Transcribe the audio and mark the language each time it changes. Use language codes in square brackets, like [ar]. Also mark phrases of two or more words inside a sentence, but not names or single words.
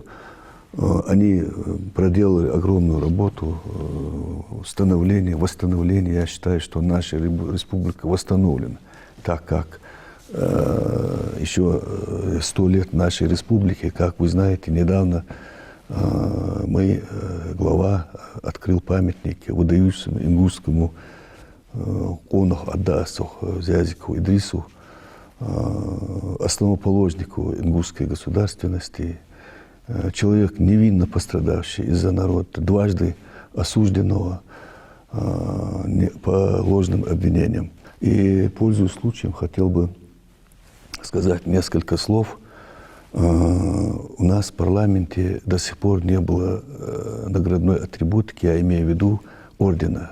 [ru] Они проделали огромную работу восстановления. Я считаю, что наша республика восстановлена, так как еще 100 лет нашей республики, как вы знаете, недавно глава открыл памятник выдающемуся ингушскому конаху Аддасу Зязикову Идрису, основоположнику ингушской государственности, человек, невинно пострадавший из-за народа, дважды осужденного по ложным обвинениям. И, пользуясь случаем, хотел бы сказать несколько слов. У нас в парламенте до сих пор не было наградной атрибутики, я имею в виду ордена.